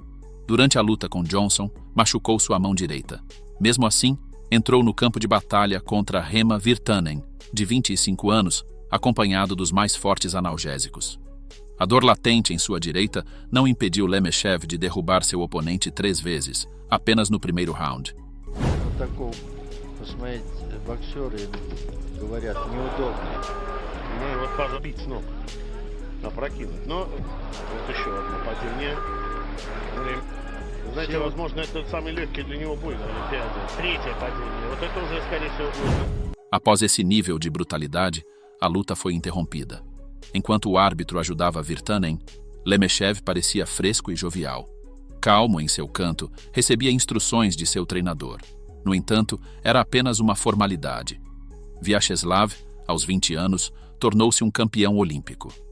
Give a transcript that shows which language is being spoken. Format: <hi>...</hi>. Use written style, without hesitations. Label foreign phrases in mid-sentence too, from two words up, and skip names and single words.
<pt>Durante a luta com Johnson, machucou sua mão direita. Mesmo assim, entrou no campo de batalha contra Rema Virtanen, de 25 anos, acompanhado dos mais fortes analgésicos. A dor latente em sua direita não impediu Lemeshev de derrubar seu oponente 3 vezes, apenas no primeiro round.</pt> <ru>Посмотрите, боксеры говорят, неудобно. Ну и вот позабить с ног. Опрокинуть. Но вот еще одно падение. Знаете, возможно, это самый легкий для него бой на Олимпиаде. 3-е падение. Вот это уже, скорее всего, будет.</ru> <pt>Após esse nível de brutalidade, a luta foi interrompida. Enquanto o árbitro ajudava Virtanen, Lemeshev parecia fresco e jovial. Calmo em seu canto, recebia instruções de seu treinador. No entanto, era apenas uma formalidade. Vyacheslav, aos 20 anos, tornou-se um campeão olímpico.</pt>